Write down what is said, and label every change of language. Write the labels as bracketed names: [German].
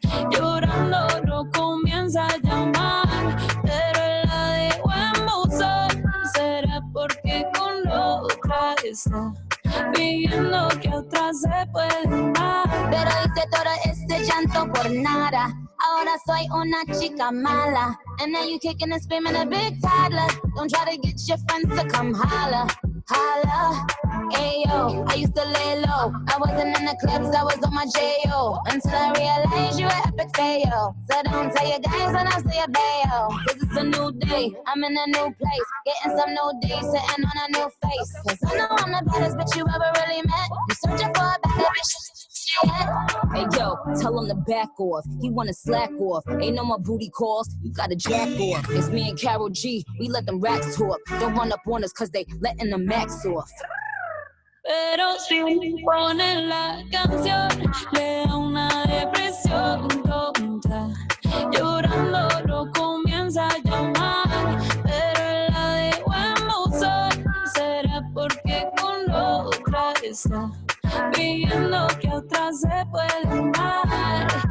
[Spanish] Llorando lo comienza a llamar, pero él la dejó en buzón. Será porque con otra está pidiendo que otra se puede amar. Pero hice todo este llanto por nada. Ahora soy una chica mala. [English] And now you kicking and screaming a big toddler. Don't try to get your friends to come holla. Holla, ayo, I used to lay low. I wasn't in the clubs, I was on my J.O. Until I realized you were epic fail. So don't tell your guys when I say a bail. Cause it's a new day, I'm in a new place. Getting some new days, sitting on a new face. Cause I know I'm the baddest bitch you ever really met. You searching for a better bitch. Hey yo, tell him to back off. He wanna slack off. Ain't no more booty calls. You gotta jack off. It's me and Carol G. We let them racks talk. Don't run up on us cause they letting the max off. [Spanish] Pero si ponen la canción, le da una depresión tonta. Llorando lo comienza a llamar, pero él la dejó en buzón. Será porque con otra está pidiendo que otra se puede amar.